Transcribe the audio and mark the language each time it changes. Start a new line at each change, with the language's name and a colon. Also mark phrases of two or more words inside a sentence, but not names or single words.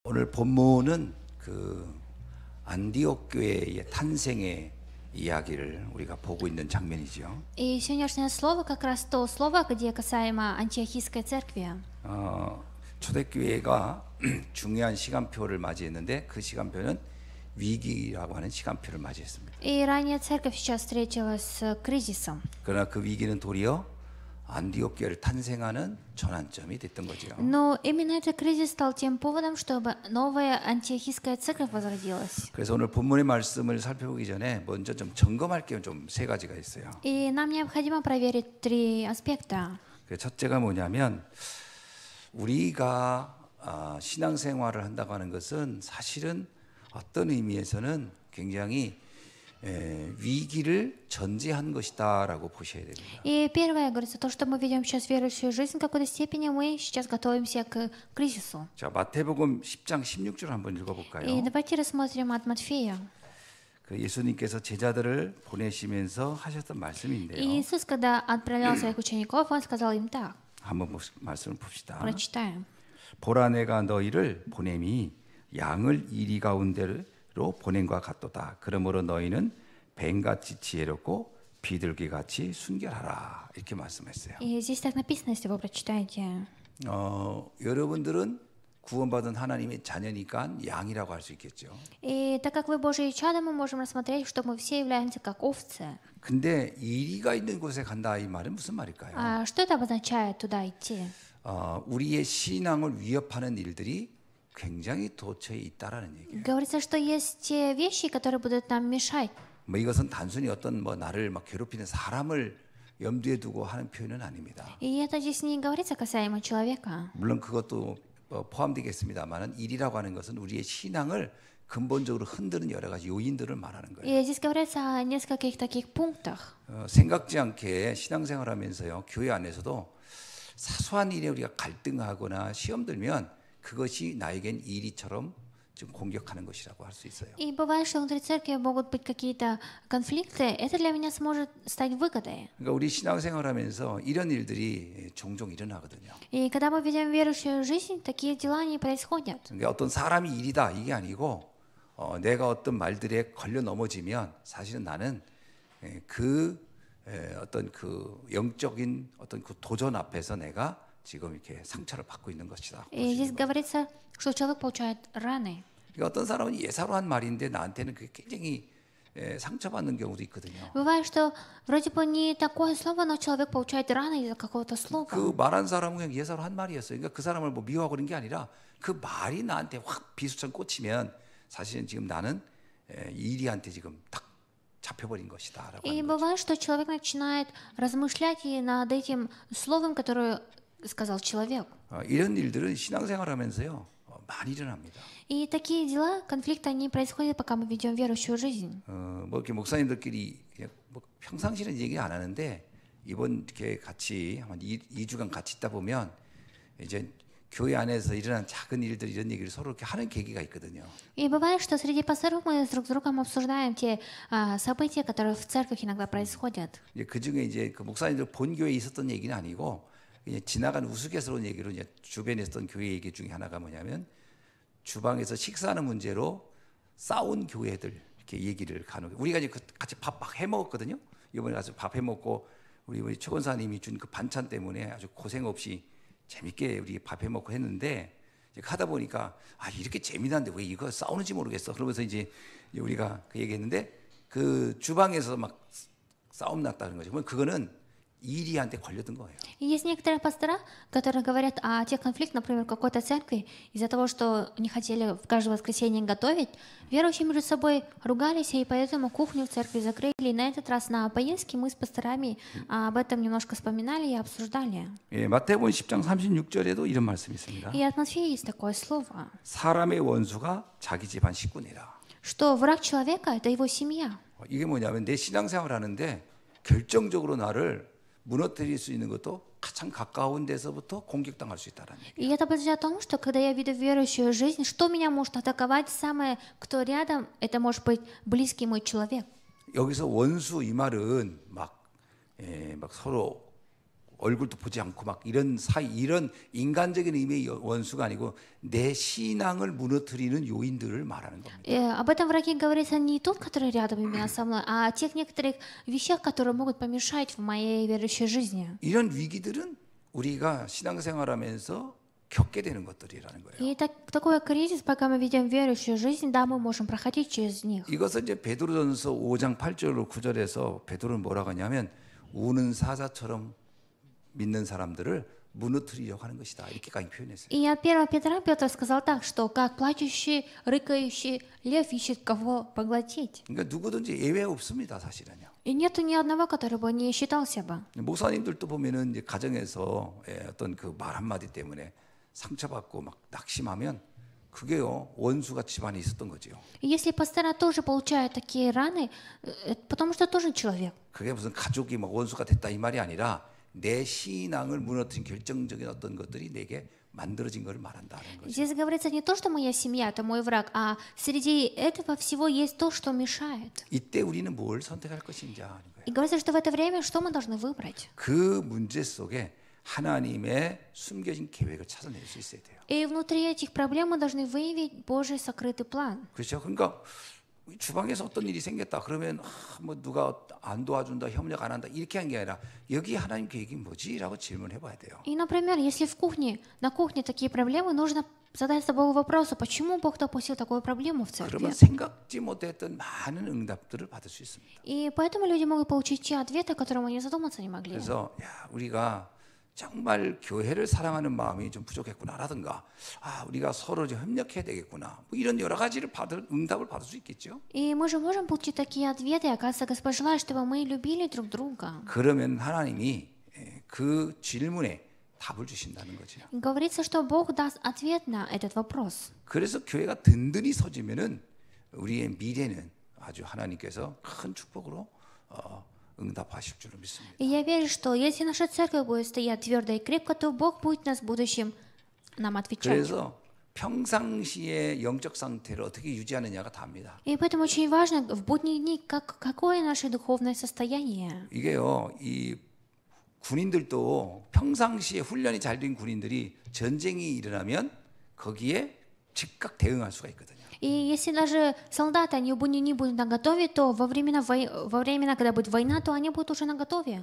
Korean: 오늘 본문은 그 안디옥 교회의 탄생의 이야기를 우리가 보고 있는 장면이죠.
Russian: И сегодняшнее слово как раз то слово, где касаемо антиохийской церкви.
Korean: 초대교회가 중요한 시간표를 맞이했는데 그 시간표는 위기라고 하는 시간표를 맞이했습니다.
Russian: И ранее церковь сейчас встретилась с кризисом.
Korean: 그러나 그 위기는 도리어 안디옥 교회를 탄생하는 전환점이 됐던 거죠.
Russian: Но именно этот кризис стал тем поводом, чтобы новая антиохийская церковь возродилась.
Korean: 그래서 오늘 본문의 말씀을 살펴보기 전에 먼저 좀 점검할 게 좀 세 가지가 있어요.
Russian: И нам необходимо проверить три аспекта.
Korean: 그 첫째가 뭐냐면 우리가 신앙생활을 한다고 하는 것은 사실은 어떤 의미에서는 굉장히 위기를 전제한 것이다라고 보셔야 됩니다.
Russian: И первое говорится, то, что мы ведем сейчас верующую жизнь, в какой-то степени мы сейчас готовимся к кризису.
Korean: 자, 마태복음 10장 16절 한번 읽어볼까요?
Russian: И давайте рассмотрим от Матфея.
Korean: 그 예수님께서 제자들을 보내시면서 하셨던 말씀인데요.
Russian: И Иисус, когда отправлял своих учеников, Он сказал им так.
Korean: 한번 말씀을 봅시다.
Russian: Прочитаем.
Korean: 보라 내가 너희를 보냄이 양을 이리 가운데로 보냄과 같도다. 그러므로 너희는 뱀같이 지혜롭고 비둘기같이 순결하라. 이렇게 말씀했어요.
Russian: И здесь так написано, если вы прочитаете.
Korean: 여러분들은 구원받은 하나님의 자녀니까 양이라고 할 수 있겠죠.
Russian: И так как вы Божьи чада, мы можем рассмотреть, что мы все являемся как овцы.
Korean: 근데 이리가 있는 곳에 간다 이 말은 무슨 말일까요?
Russian: А что это обозначает туда идти?
Korean: 우리의 신앙을 위협하는 일들이 굉장히 도처에 있다라는 얘기예요.
Russian: Говорится, что есть те вещи, которые будут нам мешать.
Korean: 뭐 이것은 단순히 어떤 뭐 나를 막 괴롭히는 사람을 염두에 두고 하는 표현은 아닙니다.
Russian: И это здесь не говорится касаемо человека.
Korean: 물론 그것도 포함되겠습니다만은 일이라고 하는 것은 우리의 신앙을 근본적으로 흔드는 여러 가지 요인들을 말하는 거예요.
Russian: И здесь говорится о нескольких таких пунктах.
Korean: 생각지 않게 신앙생활하면서요 교회 안에서도 사소한 일에 우리가 갈등하거나 시험 들면 그것이 나에겐 일이처럼 좀 공격하는 것이라고 할 수 있어요.
Russian: И бывает, что внутри церкви могут быть какие-то конфликты. Это для меня сможет стать выгодой.
Korean: 그러니까 우리 신앙생활하면서 이런 일들이 종종 일어나거든요.
Russian: И когда мы ведем верующую жизнь, такие дела не происходят.
Korean: 그러니까 어떤 사람이 일이다 이게 아니고 내가 어떤 말들에 걸려 넘어지면 사실은 나는 어떤 그 영적인 어떤 그 도전 앞에서 내가 지금 이렇게 상처를 받고 있는 것이다.
Russian: И здесь говорится, что человек получает раны.
Korean: 그러니까 어떤 사람은 예사로 한 말인데 나한테는 그게 굉장히 상처받는 경우도 있거든요.
Russian: Бывает, что вроде бы не такое слово, но человек получает раны из-за какого-то слова.
Korean: 그 말한 사람은 그냥 예사로 한 말이었어요. 그러니까 그 사람을 뭐 미워하고 그런 게 아니라 그 말이 나한테 확 비수처럼 꽂히면 사실은 지금 나는 이리한테 지금 딱 잡혀버린 것이다라고.
Russian: И бывает, что человек начинает размышлять и над этим словом, которое сказал человек.
Korean: 이런 일들은 신앙생활하면서요 많이 일어납니다.
Russian: И такие дела, конфликты, они происходят, пока мы ведем верующую жизнь.
Korean: 뭐 이렇게 목사님들끼리 그냥 뭐 평상시는 얘기 안 하는데 이번 이렇게 같이 한 2주간 같이 있다 보면 이제 교회 안에서 일어난 작은 일들 이런 얘기를 서로 이렇게 하는 계기가 있거든요.
Russian: И бывает, что среди пасторов мы друг с другом обсуждаем те события, которые в церкви иногда происходят.
Korean: 그 중에 이제 그 목사님들 본 교회에 있었던 얘기는 아니고 그냥 지나간 우스갯스러운 얘기로 이제 주변에 있었던 교회 얘기 중에 하나가 뭐냐면 주방에서 식사하는 문제로 싸운 교회들 이렇게 얘기를 간혹 우리가 이제 같이 밥 막 해 먹었거든요. 이번에 가서 밥 해 먹고 우리 최 권사님이 준 그 반찬 때문에 아주 고생 없이 재밌게 우리 밥 해 먹고 했는데 이제 하다 보니까 이렇게 재미난데 왜 이거 싸우는지 모르겠어. 그러면서 이제 우리가 그 얘기했는데 그 주방에서 막 싸움 났다는 거죠. 그러면 그거는 이리한테 걸려든 거예요.
Russian: И есть некоторые пастора, которые говорят о тех конфликтах, например, в какой-то церкви, из-за того, что не хотели в каждое воскресенье готовить, верующие между собой ругались, и поэтому кухню в церкви закрыли. И на этот раз на поездке мы с пасторами об этом немножко вспоминали и обсуждали.
Korean: 예, 마태복음 10장 36절에도 이런 말씀이 있습니다.
Russian: И от Матфея есть такое слово,
Korean: 사람의 원수가 자기 집안 식구니라.
Russian: что враг человека — это его семья.
Korean: 이게 뭐냐면 내 신앙생활 하는데 결정적으로 나를 무너뜨릴 수 있는 것도 가장 가까운 데서부터 공격당할 수 있다라는 얘기예요.
Russian: И это говорит о том, что когда я веду верующую жизнь, что меня может атаковать самое, кто рядом, это может быть близкий мой человек.
Korean: 여기서 원수 이 말은 막 서로 얼굴도 보지 않고 막 이런 이런 인간적인 의미의 원수가 아니고 내 신앙을 무너뜨리는 요인들을 말하는 겁니다.
Russian: Об этом враге говорится не тот, который рядом именно со мной, а о тех некоторых вещах, которые могут помешать в моей верующей жизни.
Korean: 이런 위기들은 우리가 신앙생활하면서 겪게 되는 것들이라는 거예요.
Russian: И такой кризис, пока мы ведем верующую жизнь, да, мы можем проходить через них.
Korean: 이것을 이제 베드로전서 5장 8절로 9절에서 베드로는 뭐라고 하냐면 우는 사자처럼 믿는 사람들을 무너뜨리려고 하는 것이다. 이렇게까지 표현했어요.
Russian: И от 1 Петра Петр сказал так, что как плачущий, рыкающий лев ищет кого поглотить.
Korean: 그러니까 누구든지 예외 없습니다, 사실은요.
Russian: И нету ни одного, который бы не считался бы.
Korean: 목사님들도 보면은 이제 가정에서 어떤 그 말 한마디 때문에 상처받고 막 낙심하면 그게요 원수가 집안에 있었던 거지요.
Russian: И если пастора тоже получают такие раны, потому что тоже человек.
Korean: 그게 무슨 가족이 막 원수가 됐다 이 말이 아니라 내 신앙을 무너뜨린 결정적인 어떤 것들이 내게 만들어진 걸 말한다는 거죠.
Russian: Здесь говорится не то, что моя семья, это мой враг, а среди этого всего есть то, что мешает.
Korean: 이때 우리는 뭘 선택할 것인지 하는 거예요.
Russian: И говорится, что в это время что мы должны выбрать?
Korean: 그 문제 속에 하나님의 숨겨진 계획을 찾아낼 수 있어야 돼요.
Russian: И внутри этих проблем мы должны выявить Божий сокрытый план.
Korean: 그렇죠. 그러니까 주방에서 어떤 일이 생겼다 그러면 뭐 누가 안 도와준다, 협력 안 한다 이렇게 한 게 아니라 여기 하나님 계획이 뭐지라고 질문해 봐야 돼요.
Russian: И, например, если на кухне такие проблемы, нужно задать собой вопрос, почему Бог допустил такую проблему в церкви?
Korean: 그러면 생각지 못했던 많은 응답들을 받을 수 있습니다.
Russian: И поэтому люди могут получить те ответы, о которых они задуматься не могли.
Korean: 그래서 우리가 정말 교회를 사랑하는 마음이 좀 부족했구나라든가 우리가 서로 좀 협력해야 되겠구나 뭐 이런 여러 가지를 응답을 받을 수 있겠죠.
Russian: И мы же можем получить такие ответы, оказывается, Господь желает, чтобы мы любили друг друга.
Korean: 그러면 하나님이 그 질문에 답을 주신다는 거죠.
Russian: Говорится, что Бог даст ответ на этот вопрос.
Korean: 그래서 교회가 든든히 서지면은 우리의 미래는 아주 하나님께서 큰 축복으로 응답하실 줄로 믿습니다.
Russian: И я верю, что если наша церковь будет стоять твердо и крепко, то Бог будет нас в будущем нам отвечать.
Korean: 그래서 평상시의 영적 상태를 어떻게 유지하느냐가 답니다.
Russian: И поэтому очень важно в будние дни, какое наше духовное состояние.
Korean: 이게요, 이 군인들도 평상시에 훈련이 잘 된 군인들이 전쟁이 일어나면 거기에 즉각 대응할 수가 있거든요.
Russian: И если даже солдаты, они в будние дни будут наготове, то во времена, когда будет война, то они будут уже наготове.